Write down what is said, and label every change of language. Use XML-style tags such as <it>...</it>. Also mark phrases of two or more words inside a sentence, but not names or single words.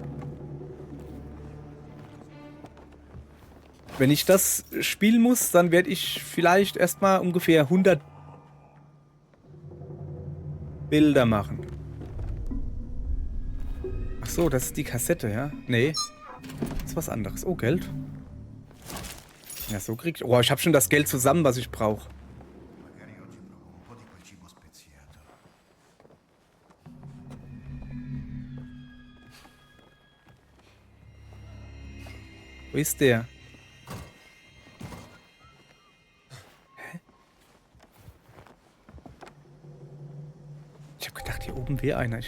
<de>Wenn ich das spielen muss, dann werde ich vielleicht erstmal ungefähr 100 Bilder machen. Ach so, das ist die Kassette, ja? Nee. Das ist was anderes. Oh, Geld. Ja, so krieg ich... Oh, ich habe schon das Geld zusammen, was ich brauche.</de> <it>Magari oggi provo un po' di quel cibo speziato.</it> <de>Wo ist der? Hä? Ich habe gedacht, hier oben wäre einer.</de>